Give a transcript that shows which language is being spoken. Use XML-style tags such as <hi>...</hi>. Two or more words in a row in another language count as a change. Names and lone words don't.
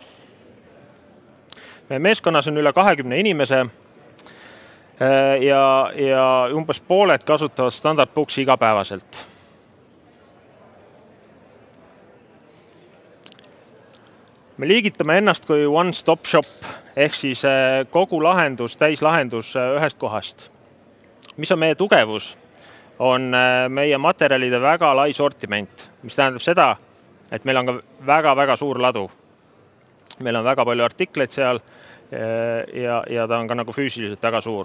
<et>Meie meeskonnas on üle 20 inimese ja umbes pooled kasutavad standardboksi igapäevaselt. Me liigitame ennast kui</et> <en>one-stop shop,</en> <et>ehk siis kogu lahendus, täislahendus ühest kohast. Mis on meie tugevus? On meie materjalide väga lai sortiment, mis tähendab seda, et meil on ka väga suur ladu. Meil on väga palju artikleid seal ja ta on ka nagu füüsiliselt väga suur.</et>